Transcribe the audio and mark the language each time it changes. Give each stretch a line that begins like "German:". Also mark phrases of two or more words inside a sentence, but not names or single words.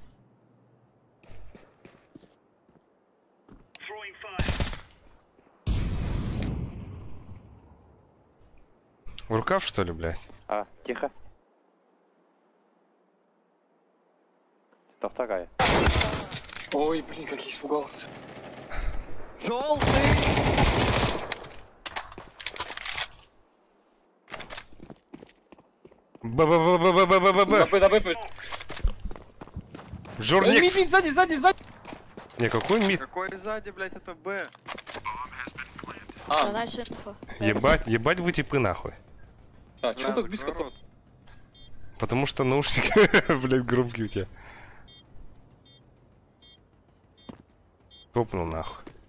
Russian: В рукав, что ли, блядь? А, тихо. Это вторая. Ой, блин, как я испугался. Желтый! Б-б-б-б-б-б-б-б. Журник. Мид, сзади. Не, какой мид? Какой сзади, блядь, это Б? Ебать вы типы нахуй. А, чё так близко? Потому что наушники, блядь, громкие у тебя. Топнул нахуй.